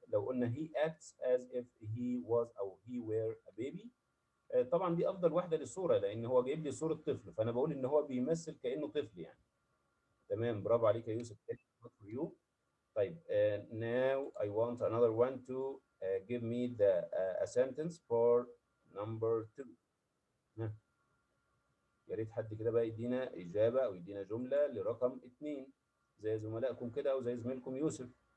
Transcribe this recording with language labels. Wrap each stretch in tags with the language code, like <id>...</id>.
<ar>لو قلنا</ar> <en>he acts as if he was</en> <ar>او</ar> <en>he were a baby،</en> <ar>طبعا دي افضل واحده للصوره لان هو جايب لي صوره طفل، فانا بقول ان هو بيمثل كانه طفل يعني. تمام برافو عليك يا يوسف.</ar> <en>طيب now I want another one to give me a sentence for number 2.</en> <ar>يا ريت حد كده بقى يدينا إجابة أو يدينا جملة لرقم 2. زي زملائكم كده او زي زميلكم يوسف.</ar>